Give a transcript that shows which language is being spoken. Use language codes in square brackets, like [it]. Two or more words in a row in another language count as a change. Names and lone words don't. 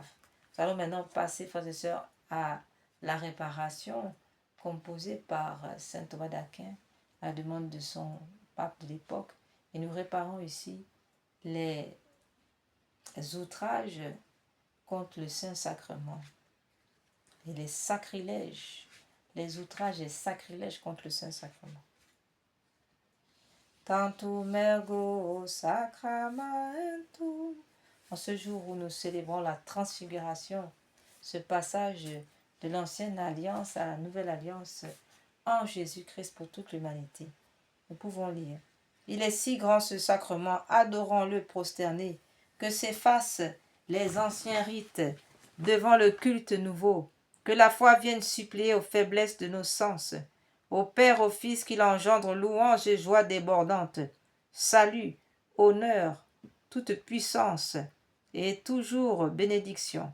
[fr] Nous allons maintenant passer, frères et sœurs, à la réparation composée par saint Thomas d'Aquin à la demande de son pape de l'époque. Et nous réparons ici les outrages contre le Saint-Sacrement et les sacrilèges, les outrages et sacrilèges contre le Saint-Sacrement. [la] Tantum ergo sacramentum. [fr] En ce jour où nous célébrons la transfiguration, ce passage de l'ancienne alliance à la nouvelle alliance en Jésus-Christ pour toute l'humanité, nous pouvons lire: il est si grand ce sacrement, adorons-le prosternés, que s'effacent les anciens rites devant le culte nouveau, que la foi vienne suppléer aux faiblesses de nos sens, au Père, au Fils qu'il engendre louange et joie débordante, salut, honneur, toute puissance et toujours bénédiction.